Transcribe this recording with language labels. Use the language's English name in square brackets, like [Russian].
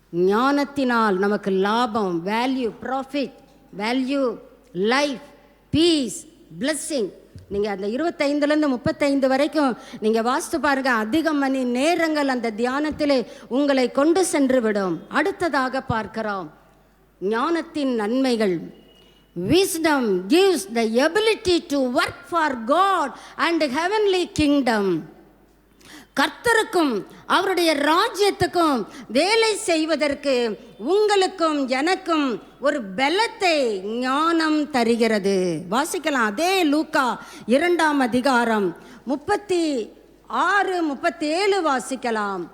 [Tamil] ஞானத்தினால் நமக்கு லாபம், value, profit, value, life, piece, blessing. நீங்கள் அந்த 25லேருந்து 35 வரைக்கும் நீங்கள் வாசித்து பாருங்க. அதிக மணி நேரங்கள் அந்த தியானத்திலே உங்களை கொண்டு சென்று விடும். அடுத்ததாக பார்க்கிறோம் ஞானத்தின் நன்மைகள். [English] Wisdom gives the ability to work for God and heavenly kingdom. [Tamil] கர்த்தருக்கும் அவருடைய ராஜ்யத்துக்கும் வேலை செய்வதற்கு உங்களுக்கும் எனக்கும் ஒரு பலத்தை ஞானம் தருகிறது. வாசிக்கலாம், அதே லூக்கா 2ஆம் அதிகாரம் 36-37 வாசிக்கலாம்.